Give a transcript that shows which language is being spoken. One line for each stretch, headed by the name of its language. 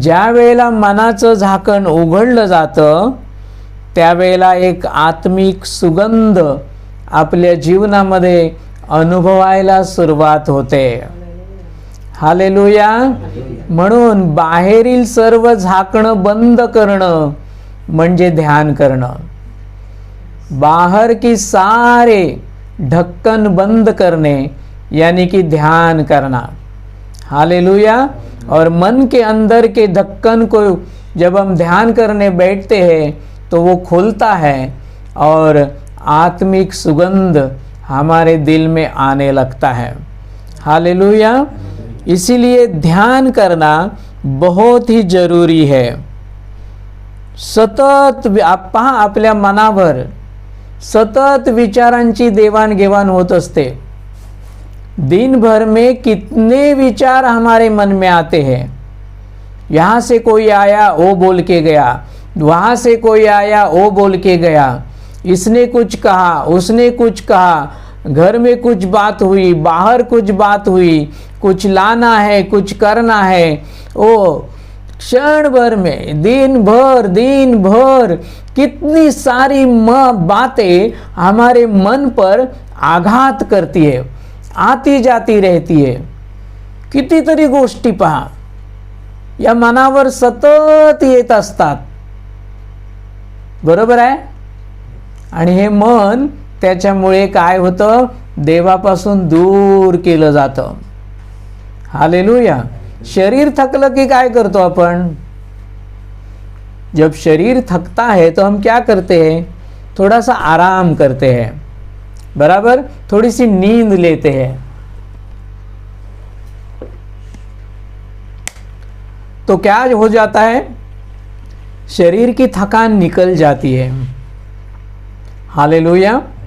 Marathi: ज्या वेळेला मनाचं झाकण उघडलं जातं त्यावेळेला एक आत्मिक सुगंध आपल्या जीवनामध्ये अनुभवायला सुरुवात होते। हालेलुया। म्हणून बाहेरील सर्व झाकणं बंद करणं म्हणजे ध्यान करणं।
Hindi: बाहर की सारे ढक्कन बंद करने यानी कि ध्यान करना। हालेलुया। और मन के अंदर के ढक्कन को जब हम ध्यान करने बैठते हैं तो वो खुलता है और आत्मिक सुगंध हमारे दिल में आने लगता है। हालेलुया। इसीलिए ध्यान करना बहुत ही जरूरी है।
Marathi: सतत पहा आपल्या मनावर सतत विचारांची देवाणघेवाण होत असते।
Hindi: दिन भर में कितने विचार हमारे मन में आते हैं। यहाँ से कोई आया वो बोल के गया, वहाँ से कोई आया वो बोल के गया, इसने कुछ कहा, उसने कुछ कहा, घर में कुछ बात हुई, बाहर कुछ बात हुई, कुछ लाना है, कुछ करना है। ओ क्षण भर में दिन भर कितनी सारी बातें हमारे मन पर आघात करती है, आती जाती रहती है।
Marathi: कितीतरी गोष्टी पहा या मनावर सतत येत असतात, बरोबर आहे? आणि हे मन त्याच्यामुळे काय होतं? देवापासून दूर केलं जातं। हालेलुया। शरीर थकलं की काय करतो आपण?
Hindi: जब शरीर थकता है तो हम क्या करते हैं? थोड़ा सा आराम करते हैं, बराबर? थोड़ी सी नींद लेते हैं। तो क्या हो जाता है? शरीर की थकान निकल जाती है। हालेलुया।